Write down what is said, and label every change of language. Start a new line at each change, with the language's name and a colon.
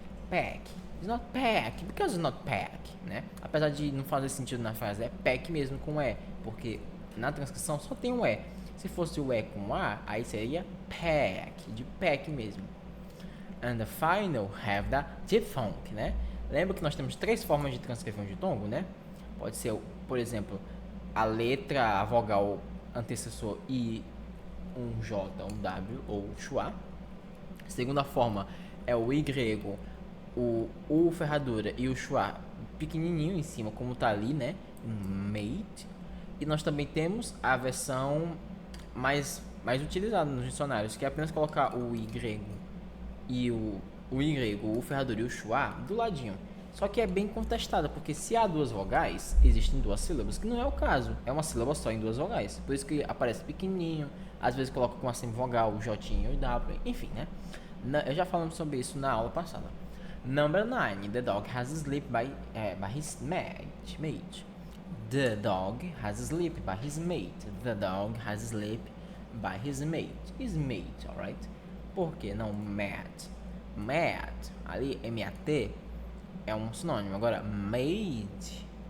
English: Pack. It's not pack, because it's not pack, né?
Portuguese: Apesar de não fazer sentido na frase, é pack mesmo com E, porque na transcrição só tem um E. Se fosse o E com A, aí seria pack, de pack mesmo.
English: And the final have the diphthong, né?
Portuguese: Lembra que nós temos 3 formas de transcrever um ditongo, né? Pode ser, por exemplo, a letra, a vogal antecessor I, um J, um W ou schwa. Segunda forma é o I grego, o U ferradura e o schwa pequenininho em cima, como tá ali, né? Made. E nós também temos a versão mais utilizada nos dicionários, que é apenas colocar o I grego e o I grego, o ferradura e o schwa do ladinho. Só que é bem contestada, porque se há 2 vogais, existem 2 sílabas, que não é o caso. É uma sílaba só em 2 vogais. Por isso que aparece pequenininho, às vezes coloca com a semivogal, o J e o W, enfim, né? Eu já falamos sobre isso na aula passada.
English: Number 9. The dog has sleep by his mate. The dog has sleep by his mate. The dog has sleep by his mate. His mate, alright?
Portuguese: Por que não mate? Mate, ali, M-A-T, é um sinônimo. Agora, mate.